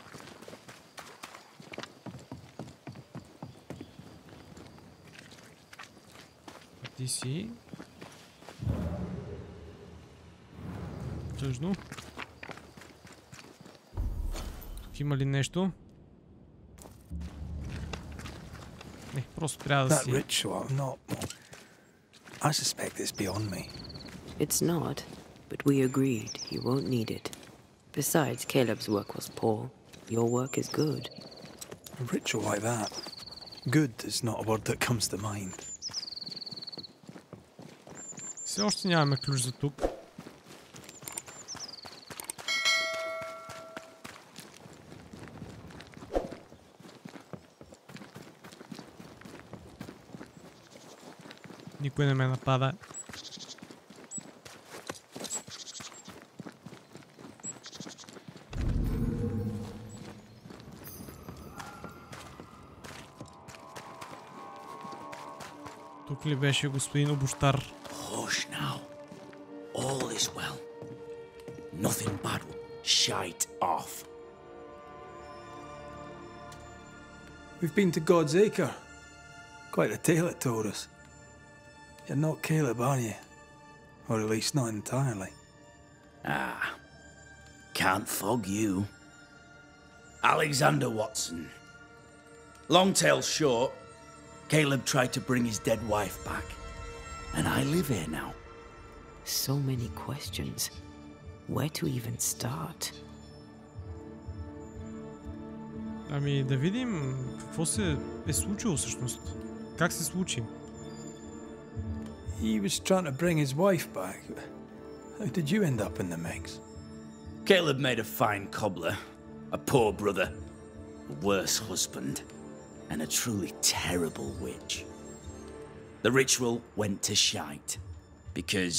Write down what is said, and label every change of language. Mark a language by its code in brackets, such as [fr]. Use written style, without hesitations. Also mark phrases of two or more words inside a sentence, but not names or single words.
[bg] Ти си. Тъжно. Тук има ли нещо? Не, просто трябва да си... [en] I suspect it's beyond me. It's not, but we agreed you won't need it. Besides, Caleb's work was poor. Your work is good. A ritual like that. Good is not a word that comes to mind. [bg] Все още нямаме ключ за тук. Никой не ме напада. Тук ли беше господин обущар? [en] Hush now. All is well. Nothing bad will shite off. We've been to God's Acre. Quite a tale it told us. You're not Caleb, are you? Or at least not entirely. Ah, can't fog you. Alexander Watson. Long tale short, Caleb tried to bring his dead wife back. And I live here now. So many questions. Where to even start? [bg] Ами да видим какво се е случило всъщност. Как се случи? [en] He was trying to bring his wife back. How did you end up in the mix? Caleb made a fine cobbler, a poor brother, a worse husband, and a truly terrible witch. The ritual went to shite, because...